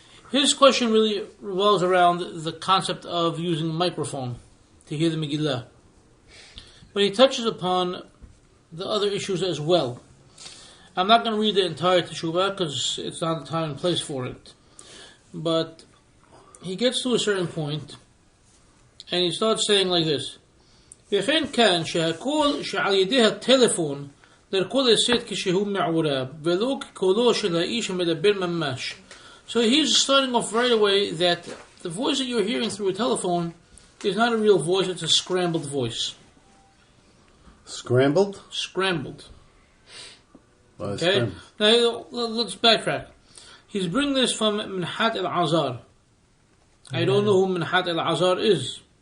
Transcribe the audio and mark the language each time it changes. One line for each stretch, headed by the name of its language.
English: His question really revolves around the concept of using a microphone to hear the megillah. But he touches upon the other issues as well. I'm not going to read the entire teshoubah because it's not the time and place for it.
Hebrew: But he gets to a certain point and he starts saying like this: וכן כאן שהקול שעל ידי הטלפון דרכו לשאת כשהוא מעורב ולא כקולו של האיש המדבר ממש.
English: So he's starting off right away that the voice that you're hearing through a telephone is not a real voice, it's a scrambled voice. Scrambled? Scrambled. Oh, Okay? scrambled. Now let's backtrack. He's bringing this from Minhat al-Azar. I don't know who Minhat al-Azar is.